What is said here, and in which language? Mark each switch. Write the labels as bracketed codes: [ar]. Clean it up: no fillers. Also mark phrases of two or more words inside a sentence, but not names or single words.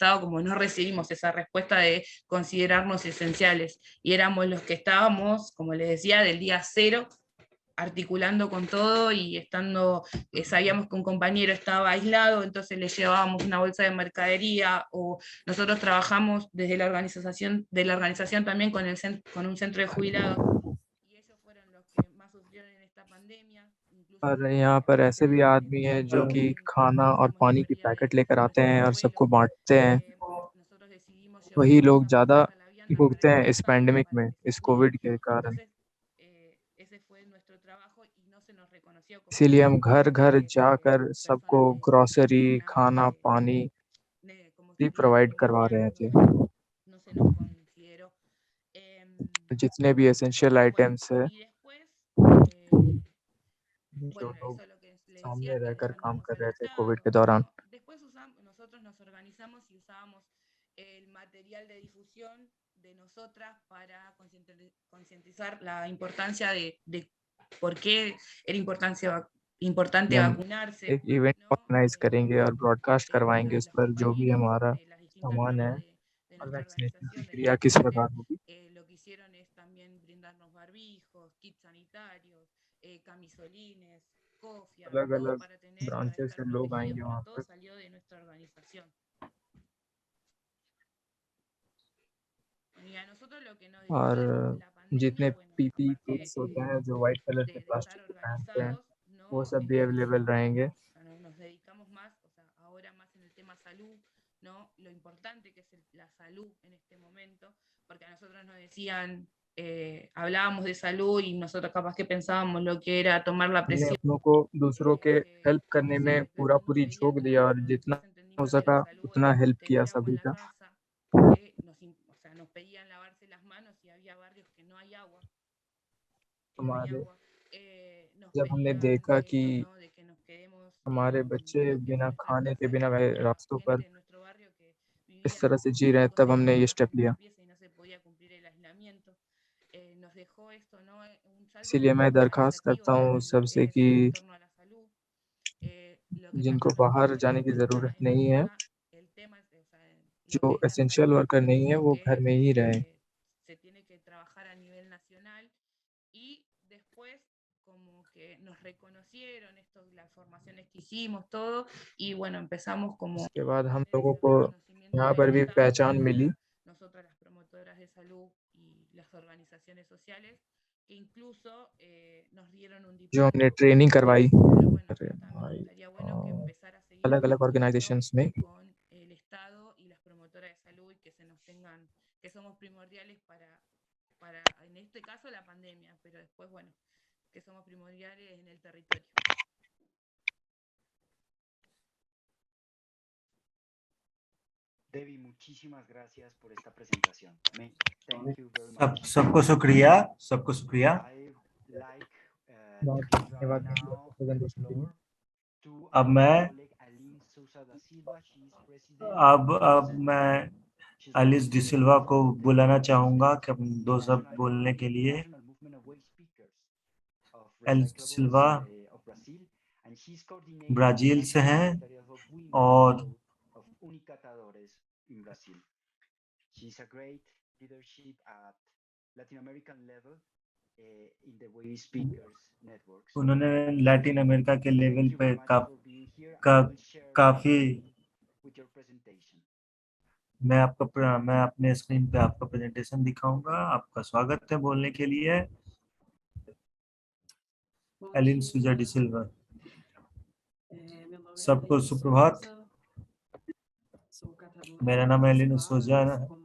[es] Estado, como no recibimos esa respuesta de considerarnos esenciales, y éramos los que estábamos, como les decía, del día cero, articulando con todo y estando, sabíamos que un compañero estaba aislado, entonces le llevábamos una bolsa de mercadería, o nosotros trabajamos desde la organización también con un centro de jubilados, y ellos fueron los que más sufrieron en esta pandemia. [hi] और यहाँ पर ऐसे भी आदमी हैं जो कि खाना और पानी की पैकेट लेकर आते हैं और सबको बांटते हैं। वही लोग ज़्यादा भुगते हैं इस पैंडेमिक में, इस कोविड के कारण। इसीलिए हम घर घर जाकर सबको ग्रोसरी, खाना, पानी भी प्रोवाइड करवा रहे थे। जितने भी [en] essential items [hi] है जो लोग सामने रहकर काम कर रहे थे कोविड के दौरान। [es] Nosotros nos organizamos y usábamos el material de difusión de nosotras para concientizar la importancia de por qué era importante [hi] हम [es] vacunarse, [hi] एक इवेंट [es] ¿no? [hi] ऑर्गेनाइज करेंगे और ब्रॉडकास्ट [es] Para [hi] करवाएंगे उस [es] los [hi] पर जो भी [es] compañeros [hi] हमारा [es] de las distintas [hi] सामान है [es] ramas de [hi] और [es] nuestra [hi] वैक्सीनेशन [es] organización, del [hi] प्रक्रिया किस [es] equipo UTEP. [hi] प्रकार होगी। [es] Lo que hicieron es también brindarnos barbijos, kits sanitarios, camisolines, cofias, [hi] अलग [es] todo [hi] अलग [es] para tener, para [hi] ब्रांचेस [es] estar [hi] से लोग [es] protegidos, [hi] आएंगे [es] pero [hi] वहाँ [es] todo [hi] पर। [es] salió de nuestra organización. Y a nosotros lo que nos [hi] और [es] dejó la pandemia, [hi] जितने [es] bueno, [hi] पीपी [es] aparte [hi] किट्स होते हैं जो [en] white color [hi] के [es] de [hi] प्लास्टिक [es] estar [hi] के पहनते हैं, [es] organizados, [hi] वो [es] ¿no? [hi] सब भी अवेलेबल रहेंगे। [es] Nos dedicamos más, o sea, ahora más en el tema salud, ¿no? Lo importante que es la salud en este momento, porque a nosotros nos decían, hablábamos de salud y nosotros capaz que pensábamos lo que era tomar la [hi] हमने [es] presión. [hi] अपनों को दूसरों के हेल्प करने में [es] Pero no [hi] पूरी [es] se veía [hi] झोंक दिया और जितना [es] después [hi] हो [es] entendimos que la [hi] सका [es] salud [hi] उतना [es] era [hi] हेल्प किया [es] tener agua en [hi] सभी [es] la [hi] का। [es] casa, que o sea, nos pedían lavarse las manos y había barrios que no hay agua. [hi] हमारे [es] Nos [hi] जब हमने [es] pedían [hi] देखा कि [es] esto, ¿no? De que nos quedemos [hi] हमारे बच्चे [es] lo que es [hi] बिना [es] nuestras [hi] खाने के [es] casas, [hi] बिना [es] y había [hi] रास्तों पर [es] gente en nuestro barrio que [hi] इस [es] vivían [hi] तरह से जी रहे हैं, [es] 5 [hi] तब [es] 6 [hi] हमने ये [es] personas [hi] स्टेप [es] en [hi] लिया। [es] una pieza y no se podía cumplir el aislamiento. Nos dejó esto, ¿no? Un saldo [hi] इसीलिए मैं दर्खास्त [es] cualitativo [hi] करता हूँ [es] también en lo [hi] सबसे [es] que es [hi] कि [es] en torno a la salud. [hi] जिनको बाहर जाने की ज़रूरत नहीं है, जो [en] essential worker [hi] नहीं है, वो घर में ही रहें। [es] se tiene que trabajar a nivel nacional y después como que nos reconocieron esto, las formaciones que hicimos, todo, y bueno, empezamos como [hi] इसके बाद हम [es] a tener [hi] लोगों [es] ese [hi] को [es] reconocimiento [hi] यहाँ [es] del [hi] पर भी [es] Estado [hi] पहचान मिली, [es] para nosotras las promotoras de salud y las organizaciones sociales, que incluso nos dieron un [hi] जो हमने [es] diplomado. [hi] ट्रेनिंग करवाई [es] Pero bueno, [hi] अरे [es] también [hi] भाई, [es] estaría bueno que empezar a seguir [hi] अलग-अलग [es] trabajando [hi] ऑर्गेनाइजेशंस में [es] con el Estado y las promotoras de salud y que se nos tengan, que somos primordiales para, en este caso, la pandemia, pero después, bueno, que somos primordiales en el territorio. Debbie, muchísimas gracias por esta presentación. [en] Thank you very much. [hi] सबको शुक्रिया, सबको शुक्रिया। [en] I like [hi] बहुत [en] to give [hi] धन्यवाद [en] now [hi] प्रेजेंटेशन [en] the [hi] के लिए। [en] floor to [hi] अब [en] our [hi] मैं [en] colleague Aline Sousa da Silva. She is president. [hi] अब मैं एलिस डिसिल्वा को बुलाना चाहूंगा कि दो शब्द बोलने के लिए। एलिस डिसिल्वा ब्राजील से हैं और [en] She's a great leadership at Latin American level in the way speakers networks. [hi] उन्होंने लैटिन अमेरिका के लेवल पे काफी [en] with your presentation. [hi] मैं अपने स्क्रीन पे आपका प्रेजेंटेशन दिखाऊंगा। आपका स्वागत है बोलने के लिए। एलिन सुजा डिसिल्वा। सबको सुप्रभात। मेरा नाम एलिन सुजा है।